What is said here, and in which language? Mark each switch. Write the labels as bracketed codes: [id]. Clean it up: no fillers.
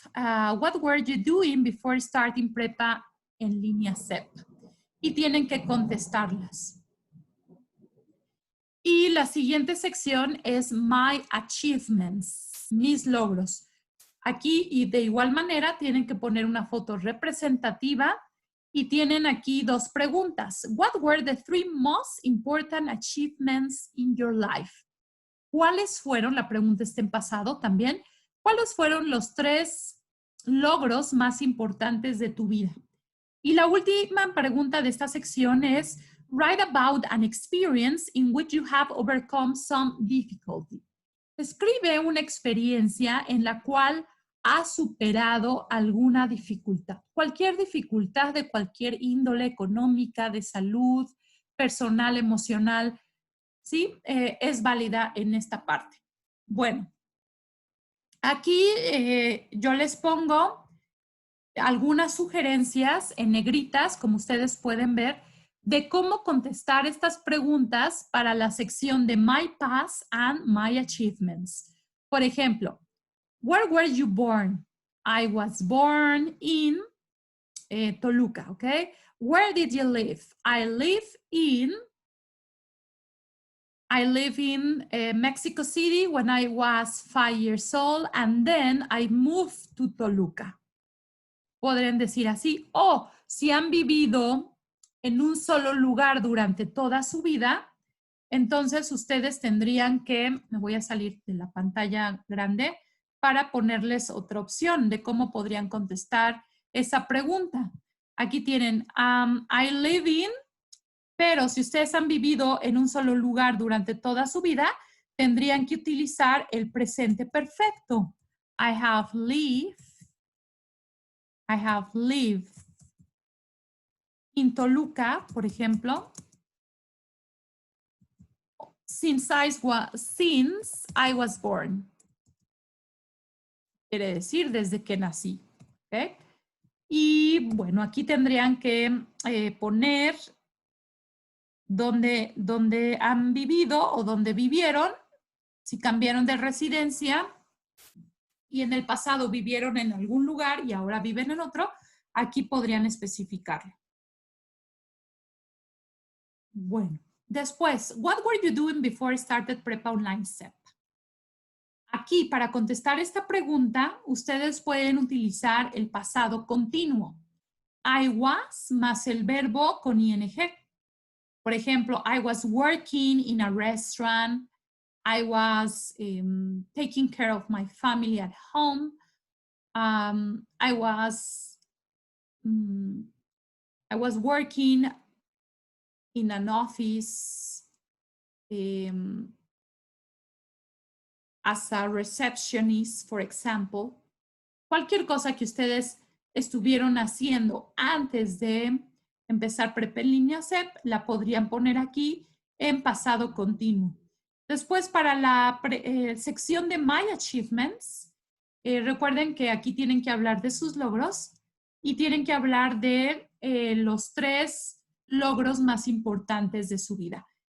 [en] What were you doing before starting prepa en línea CEP? [es] Y tienen que contestarlas. Y la siguiente sección es My Achievements, mis logros. Aquí y de igual manera tienen que poner una foto representativa y tienen aquí dos preguntas. [en] What were the 3 most important achievements in your life? [es] ¿Cuáles fueron, la pregunta está en pasado también, cuáles fueron los 3 logros más importantes de tu vida? Y la última pregunta de esta sección es, [en] write about an experience in which you have overcome some difficulty. [es] Escribe una experiencia en la cual has superado alguna dificultad. Cualquier dificultad de cualquier índole, económica, de salud, personal, emocional, ¿sí? Es válida en esta parte. Bueno, aquí yo les pongo algunas sugerencias en negritas, como ustedes pueden ver, de cómo contestar estas preguntas para la sección de My Past and My Achievements. Por ejemplo, [en] where were you born? I was born in Toluca, okay? Where did you live? I live in Mexico City when I was 5 years old, and then I moved to Toluca. [es] Podrían decir así, o si han vivido en un solo lugar durante toda su vida, entonces ustedes tendrían que, me voy a salir de la pantalla grande para ponerles otra opción de cómo podrían contestar esa pregunta. Aquí tienen, [en] I live in, [es] pero si ustedes han vivido en un solo lugar durante toda su vida, tendrían que utilizar el presente perfecto. [en] I have lived in Toluca, [es] por ejemplo, [en] since I was born. [es] Quiere decir desde que nací. ¿Okay? Y bueno, aquí tendrían que poner donde han vivido o donde vivieron, si cambiaron de residencia y en el pasado vivieron en algún lugar y ahora viven en otro, aquí podrían especificarlo. Bueno, después, [en] what were you doing before I started Prepa Online CEP? [es] Aquí, para contestar esta pregunta, ustedes pueden utilizar el pasado continuo. [en] I was [es] más el verbo con ing. Por ejemplo, [en] I was working in a restaurant. I was taking care of my family at home. I was working in an office as a receptionist, for example. [es] Cualquier cosa que ustedes estuvieron haciendo antes de empezar Prepa en línea CEP, la podrían poner aquí en pasado continuo. Después, para la sección de My Achievements, recuerden que aquí tienen que hablar de sus logros y tienen que hablar de los 3 logros más importantes de su vida.